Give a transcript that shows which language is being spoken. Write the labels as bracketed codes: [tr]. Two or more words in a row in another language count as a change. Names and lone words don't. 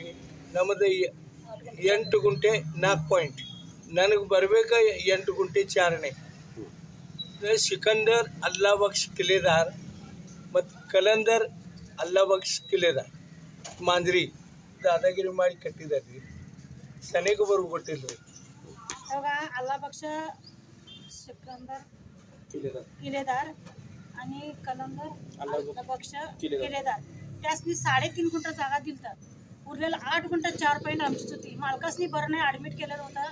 [kn] ನಮ್ಮದು 8 ಗುಂಟೆ 4 ಪಾಯಿಂಟ್, ನನಗೆ ಬರಬೇಕ 8 ಗುಂಟೆ 4ನೇ. ಸಿಕಂದರ್ ಅಲ್ಲಾ ಬಕ್ಷ್ ಕಿಲೇದಾರ್ ಮತ್ತು ಕಲಂದರ್ ಅಲ್ಲಾ ಬಕ್ಷ್ ಕಿಲೇದಾರ್ ಮಾಂಜ್ರಿ ದಾದಾಗಿರಿ ಮಾಡಿ ಕಟ್ಟಿದ್ದಾರೆ ರೀ. ಸನೇಕ ಬರುವ ಕೊಟ್ಟಿಲ್ಲ ರೀ. [mr] अल्ला बक्ष सिकंदर किलेदार आणि कलंदर अल्ला बक्ष किलेदार त्यासनी 3.5 गुंठा जागा दिलतात. उरलेलं 8 गुंठा 4 पॉईंट आमचीच होती. मालकासनी बरं नाही, ॲडमिट केलेलं होतं.